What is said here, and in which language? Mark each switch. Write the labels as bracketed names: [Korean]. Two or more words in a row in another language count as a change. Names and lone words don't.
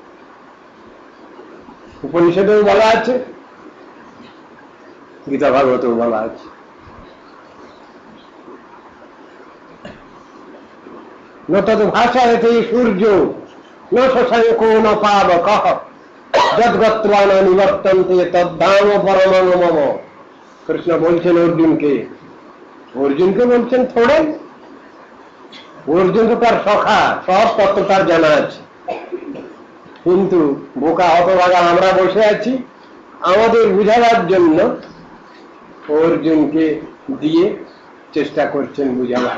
[Bangla] উপনিষদেও বলা আছে, গীতা ভাগবতেও বলা আছে। [Sanskrit] ন তদ ভাষায়তে সূর্য ন শশাঙ্কো ন পাবকঃ যদ্গত্বা ন নিবর্তন্তে তদ্ধাম পরমং মম। [Bangla] কৃষ্ণ বলছেন অর্জুনকে, অর্জুনকে বলছেন থোড়াই, অর্জুন তো তার সখা, সব তত্ত্ব তার জানা আছে, কিন্তু বোকা হতভাগা আমরা বসে আছি আমাদের বুঝাবার জন্য অর্জুনকে দিয়ে চেষ্টা করছেন বুঝাবার।